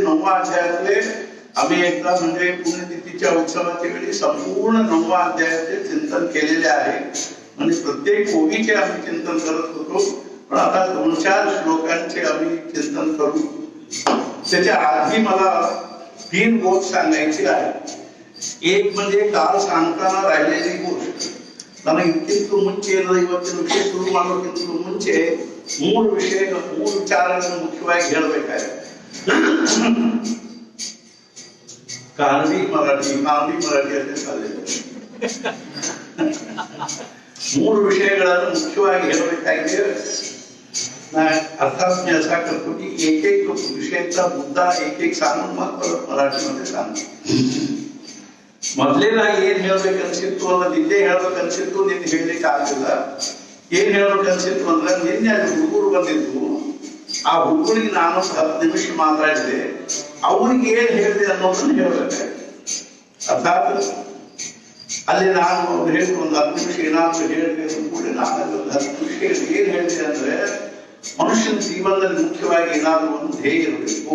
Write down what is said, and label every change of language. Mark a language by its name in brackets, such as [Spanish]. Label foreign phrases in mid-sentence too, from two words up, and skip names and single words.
[Marathi] 9वा अध्यायातले आम्ही एकदा म्हणजे पुण्यतिथीच्या उत्सवाच्या वेळी संपूर्ण 9वा अध्यायाचे चिंतन केलेले आहे. म्हणजे प्रत्येक ओवीचे आम्ही चिंतन करत होतो पण आता 2-4 श्लोकांचे आम्ही चिंतन करू. त्याच्या आधी मला 3 गोष्ट सांगायची आहे. एक म्हणजे काल सांगताना राहिलेली गोष्ट [Kannada] ನನಗೆ ಇದಕ್ಕಿಂತ ಮುಂಚೆ ಇವತ್ತಿನ ವಿಷಯ ಶುರು ಮಾಡೋಕ್ಕಿಂತ ಮುಂಚೆ 3 ವಿಚಾರಗಳನ್ನು ಮುಖ್ಯವಾಗಿ ಹೇಳಬೇಕಾಗಿದೆ. ಕಾನಡಿ ಮರಾಠಿ ಅಂತ ಕಲಿತು 3 विषयಗಳನ್ನು ಮುಖ್ಯವಾಗಿ ಹೇಳಬೇಕಾಗಿದೆ. [Marathi] अर्थात मी असा करतो की एक विषयाचा मुद्दा एक सांगून मग परत मराठीमध्ये सांगतो. [Kannada] ಮೊದಲೇನಾಗಿ ಏನ್ ಹೇಳ್ಬೇಕನ್ಸಿತ್ತು ಅನ್ನೋದು ಇಲ್ಲೇ ಹೇಳ್ಬೇಕನ್ಸಿತ್ತು. ನೀನು ಹೇಳಲಿಕ್ಕಾಗಲಿಲ್ಲ ಏನ್ ಹೇಳ್ಬೇಕನ್ಸಿತ್ತು ಅಂದ್ರೆ ನಿನ್ನೆ ಅಲ್ಲಿ ಹುಡುಗರು ಬಂದಿದ್ದು, ಆ ಹುಡುಗರಿಗೆ ನಾನು 10 ನಿಮಿಷ ಮಾತಾಡಿದೆ, ಅವ್ರಿಗೆ ಏನ್ ಹೇಳಿದೆ ಅನ್ನೋದನ್ನ ಹೇಳ್ಬೇಕಾಗಿ. ಅರ್ಥಾತ್ ಅಲ್ಲಿ ನಾನು ಹೇಳಿ ಒಂದು 10 ನಿಮಿಷ ಏನಾದ್ರು ಹೇಳಿದೆ ಕೂಡ ನಾನು ಒಂದು 10 ನಿಮಿಷ ಏನ್ ಹೇಳಿದೆ ಅಂದ್ರೆ, ಮನುಷ್ಯನ ಜೀವನದಲ್ಲಿ ಮುಖ್ಯವಾಗಿ ಏನಾದ್ರು ಒಂದು ಧ್ಯೇಯ ಇರಬೇಕು.